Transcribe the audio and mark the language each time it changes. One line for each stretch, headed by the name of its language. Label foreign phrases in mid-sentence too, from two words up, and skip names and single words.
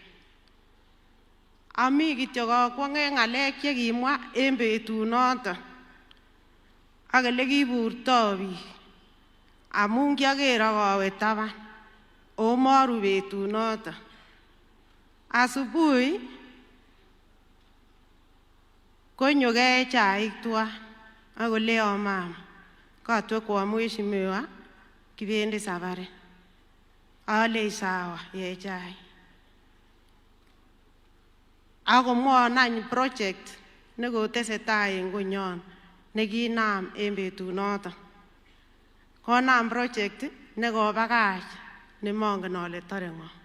Kalenjin: Ami kityo kakwonge ng'alek chekimwa en betunoton ak ele kiburto biik amun kiaker akawe taban o maru betunoton. Asubuhi konyokee chaik tuan akoleon mama katwe
Swahili: kwa Mheshimiwa
Kalenjin: kibendi safari. Ale sawa ye chaik. Akomwon any project nekotesetai en konyon nekinam en betunoton. Konam project nekobakach nemongen ale tore ng'o.